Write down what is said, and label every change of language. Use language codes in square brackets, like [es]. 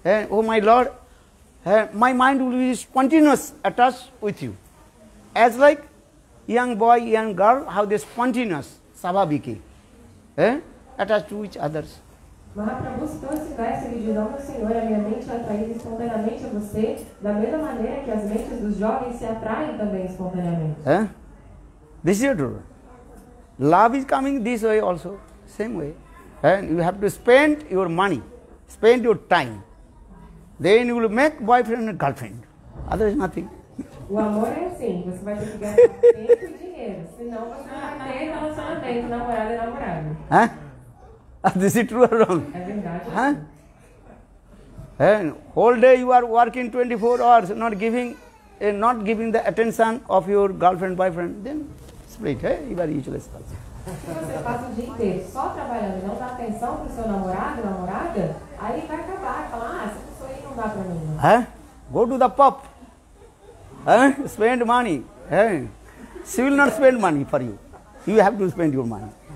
[en] Oh my Lord, my mind will be spontaneous attached with you. As like young boy, young girl, how they spontaneous, savabiki, attached to each others. [pt] Mahaprabhu citou esse verso, ele diz: ó meu Senhor, a minha mente é atraída espontaneamente a você, da mesma maneira que as mentes dos jovens se atraem também espontaneamente. [en] This is true. Love is coming this way also, same way. And you have to spend your money, spend your time. Then you will make boyfriend and girlfriend. Otherwise nothing. [pt] O amor é assim, você vai ter que gastar tempo e dinheiro, senão você não vai ter relacionamento, namorado e namorada. [en] This is true or wrong? [pt] É verdade. [en] And whole day you are working 24 hours, not giving the attention of your girlfriend, boyfriend, then split. You are useless person. [pt] Se você passa o dia inteiro só trabalhando e não dá atenção para o seu namorado, namorada, aí vai acabar, falar, essa pessoa aí não dá para mim. Não. [en] Go to the pub. Spend money. She will not spend money for you. You have to spend your money.